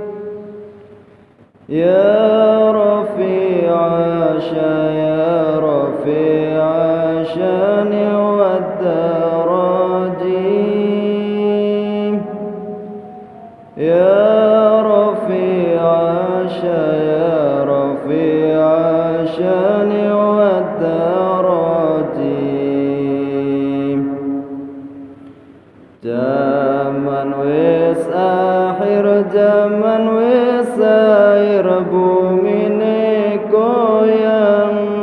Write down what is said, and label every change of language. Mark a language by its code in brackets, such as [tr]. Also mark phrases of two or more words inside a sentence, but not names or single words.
[ar] يا رفيع يا رفيع الشان والدرجات. يا رفيع يا رفيع الشان والدرجات. [jv] Zaman wis akhir, zaman wis akhir, bumi ne goyang.